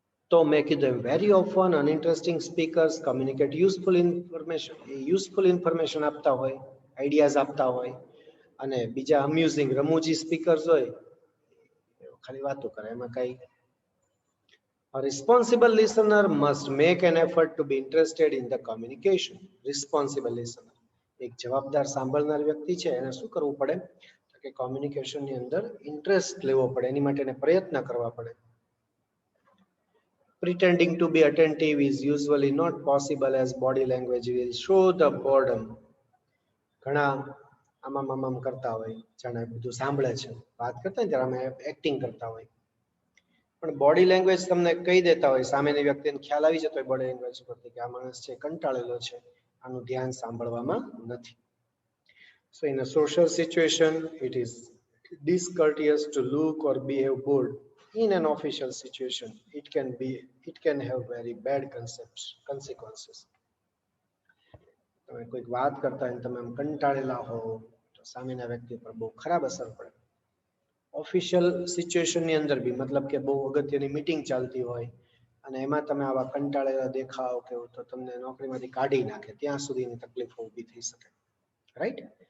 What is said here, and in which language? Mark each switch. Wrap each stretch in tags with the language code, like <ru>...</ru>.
<gu>તો મેં કીધું</gu> <en>Very often uninteresting speakers communicate useful information.</en> <gu>એ યુઝફુલ ઇન્ફોર્મેશન આપતા હોય, આઈડિયાઝ આપતા હોય, અને બીજા અમ્યુઝિંગ રમૂજી સ્પીકર્સ હોય ખાલી વાતો કરે, એમાં કઈ.</gu> <en>A responsible listener must make an effort to be interested in the communication. Responsible listener,</en> <gu>એક જવાબદાર સાંભળનાર વ્યક્તિ છે એને શું કરવું પડે કે કોમ્યુનિકેશનની અંદર ઇન્ટરેસ્ટ લેવો પડે, એની માટે એને પ્રયત્ન કરવા પડે.</gu> <en>Pretending to be attentive is usually not possible as body language will show the boredom.</en> <gu>ઘણા આમામ કરતા હોય, જાણે બધું સાંભળે છે, વાત કરતા હોય ત્યારે અમે એક્ટિંગ કરતા હોય, પણ બોડી લેંગ્વેજ તમને કહી દેતા હોય, સામેની વ્યક્તિને ખ્યાલ આવી જતો હોય બોડી લેંગ્વેજ પરથી કે આ માણસ છે કંટાળેલો છે, આનું ધ્યાન સાંભળવામાં નથી.</gu> <en>So in a social situation, it is discourteous to look or behave bored. In an official situation, it can have very bad consequences.</en> <gu>તમે કોઈક વાત કરતા હોય તમે આમ કંટાળેલા હો તો સામેના વ્યક્તિ પર બહુ ખરાબ અસર પડે. ઓફિશિયલ સિચ્યુએશનની અંદર બી, મતલબ કે બહુ અગત્યની મીટિંગ ચાલતી હોય અને એમાં તમે આવા કંટાળેલા દેખાવ કે તો તમને નોકરીમાંથી કાઢી નાખે, ત્યાં સુધીની તકલીફો ઊભી થઈ શકે, રાઈટ?</gu>